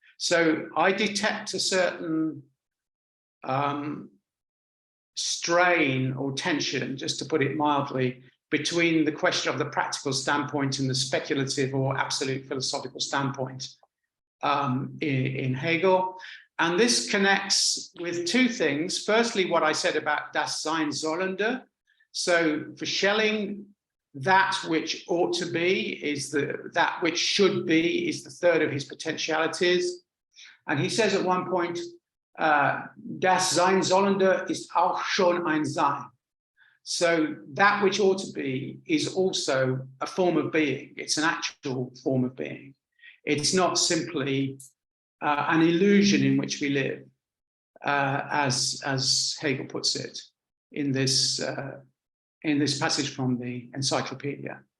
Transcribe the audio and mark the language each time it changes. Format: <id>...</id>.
<en>So I detect a certain strain or tension, just to put it mildly, between the question of the practical standpoint and the speculative or absolute philosophical standpoint in Hegel. And this connects with two things. Firstly, what I said about</en> <de>das Sein Sollende.</de> <en>So for Schelling, that which ought to be is that which should be is the third of his potentialities.</en> <de>And he says at one point, das Sein Sollende ist auch schon ein Sein.</de> <en>So that which ought to be is also a form of being. It's an actual form of being. It's not simply an illusion in which we live, as Hegel puts it in this passage from the Encyclopedia.</en>